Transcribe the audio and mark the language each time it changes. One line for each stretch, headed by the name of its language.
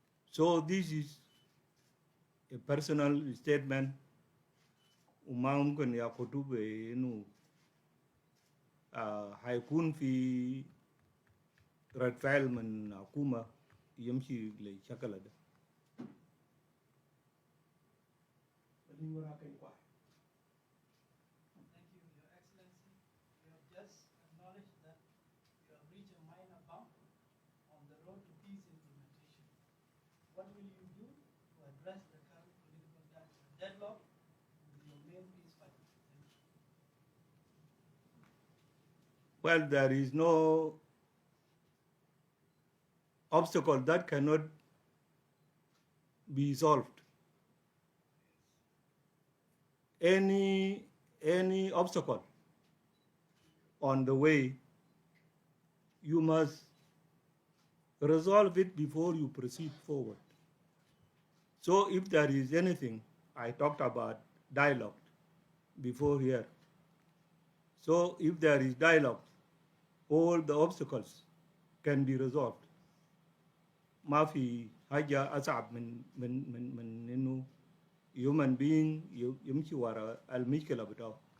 English: So this is a personal statement
Arabic: وما ممكن ياخدوه بإنه هيكون في رد فعل من حكومة يمشي للشكل ده.
English: Thank you, Your Excellency. You have just acknowledged that you have reached a minor bump on the road to peace implementation. What will you do to address the current political deadlock with your main peace fighter? Well, there is no obstacle that cannot be solved. Any obstacle on the way, you must resolve it before you proceed forward. So if there is anything, I talked about dialogue before here. So if there is dialogue, all the obstacles can be resolved.
Arabic: ما في حاجة أصعب من إنه human being يمشي ورا المشكلة بتاعه.